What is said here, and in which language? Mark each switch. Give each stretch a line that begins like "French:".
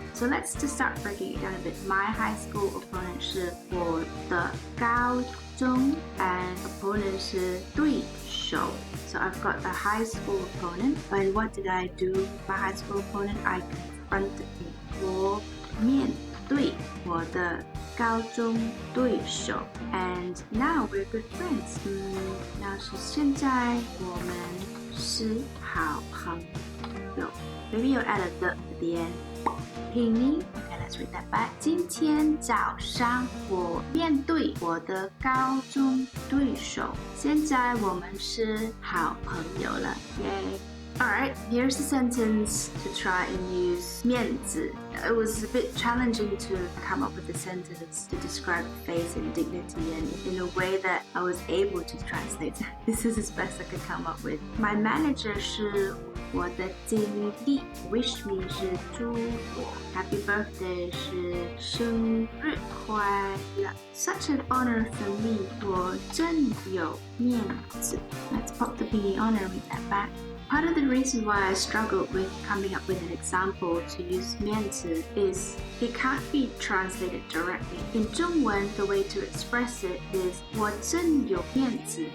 English: So let's just start breaking it down a bit. My high school opponent
Chinese: 是我的高中
English: and opponent
Chinese: 是对手.
English: So I've got the high school opponent. And what did I do with my high school opponent? I confronted him.
Chinese: 我面对我的高中对手.
English: And now we're good friends.
Chinese: 那是现在我们是好朋友.
English: Maybe you'll add a the at the end.
Chinese: 拼音.
English: Okay, let's read that back.
Chinese: 今天早上我面对我的高中对手. 现在我们是好朋友了.Yay.
English: Alright, here's a sentence to try and use 面子. It was a bit challenging to come up with a sentence to describe face and dignity and in a way that I was able to translate. This is as best I could come up with. My manager
Chinese: 是我的经理.
English: Wish me
Chinese: 是祝我.
English: Happy birthday
Chinese: 是生日快乐.
English: Such an honor for me.
Chinese: 我真有面子.
English: Let's pop the pinyin on and read that back. Part of the reason why I struggled with coming up with an example to use 面子 is it can't be translated directly. In 中文, the way to express it is
Chinese: 我真有面子.